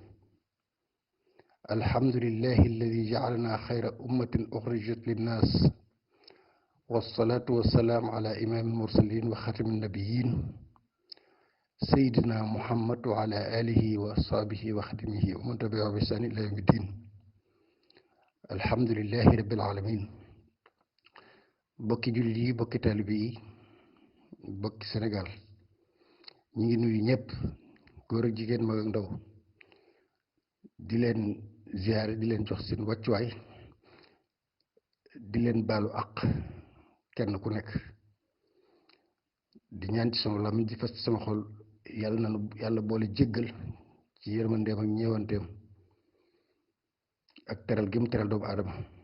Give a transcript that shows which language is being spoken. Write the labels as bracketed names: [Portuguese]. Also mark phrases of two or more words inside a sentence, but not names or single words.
[Arabic] الحمد لله الذي جعلنا خير أمة أخرجت للناس والصلاة والسلام على إمام المرسلين وختم النبيين سيدنا محمد وعلى آله وصحبه وخدمه ومن تبعه بإحسان إلى يوم الدين الحمد لله رب العالمين [Wolof] bokki jullit yi bokki taalibe yi bokki Sénégal ñu ngi nuyu ñëpp góor ak jigéen mag ak ndaw di leen ziyaare di leen jox seen wàccuwaay di leen baalu àq kenn ku nekk di ñaan ci sama làmmiñ di fas ci sama xol yàlla na nu yàlla boole jéggal ci yërmandeem ak ñeewanteem ak teral gi mu teral doomu aadama.